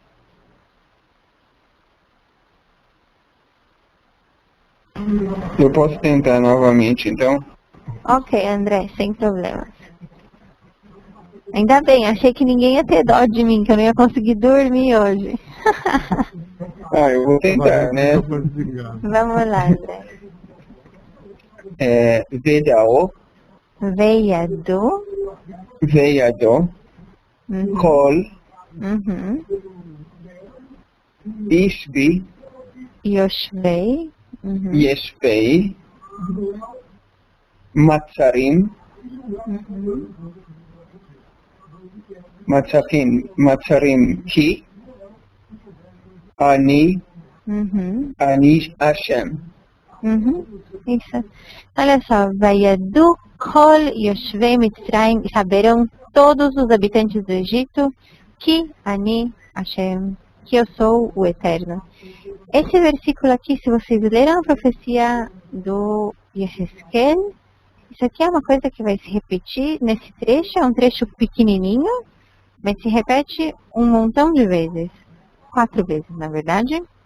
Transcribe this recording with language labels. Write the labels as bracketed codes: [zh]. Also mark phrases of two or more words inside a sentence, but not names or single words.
[pt] Eu posso tentar novamente, então? Ok, André, sem problemas. Ainda bem, achei que ninguém ia ter dó de mim, que eu não ia conseguir dormir hoje. Eu vou tentar, né? Vamos lá, André. [he] Vedao, Veyado. וידעו כל. Ishbi. Yoshvei. יושבי מצרים. מצרים כי. אני אני השם. [pt] Isso. Olha só, [he] וידעו כל יושבי מצרים, [pt] saberão todos os habitantes do Egito que [he] אני השם, [pt] que eu sou o Eterno. Esse versículo aqui, se vocês leram a profecia do Yehezkel, isso aqui é uma coisa que vai se repetir nesse trecho, é um trecho pequenininho, mas se repete um montão de vezes, 4 vezes na verdade.